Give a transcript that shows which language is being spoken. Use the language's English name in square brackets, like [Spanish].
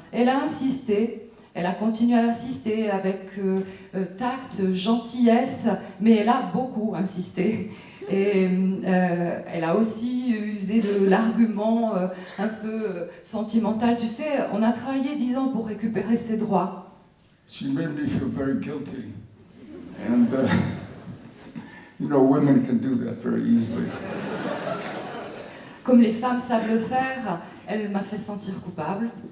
[French] Elle a insisté, elle a continué à insister avec tact, gentillesse, mais elle a beaucoup insisté. Et elle a aussi usé de l'argument un peu sentimental. Tu sais, on a travaillé 10 ans pour récupérer ses droits. [English] She made me feel very guilty. And, you know, women can do that very easily. [French] Comme les femmes savent le faire, elle m'a fait sentir coupable.